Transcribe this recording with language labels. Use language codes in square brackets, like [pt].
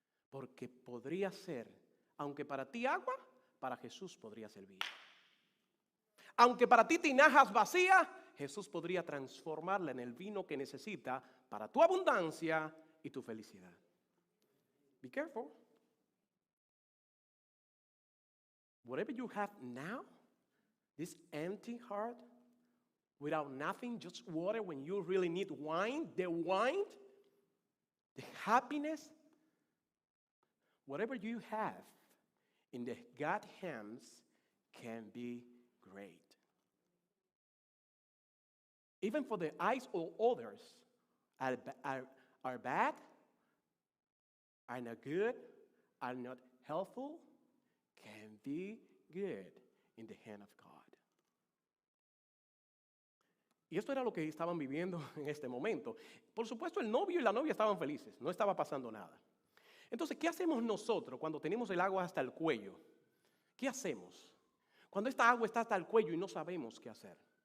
[es] Porque podría ser, aunque para ti agua, para Jesús podría servir. Aunque para ti tinajas vacías, Jesús podría transformarla en el vino que necesita para tu abundancia y tu felicidad. [en] Be careful. Whatever you have now, this empty heart, without nothing, just water when you really need wine, the happiness, whatever you have in the God's hands can be great. Even for the eyes of others are bad, are not good, are not helpful, can be good in the hand of God. [es] Y esto era lo que estaban viviendo en este momento. Por supuesto, el novio y la novia estaban felices, no estaba pasando nada. Entonces, ¿qué hacemos nosotros cuando tenemos el agua hasta el cuello? ¿Qué hacemos cuando esta agua está hasta el cuello y no sabemos qué hacer?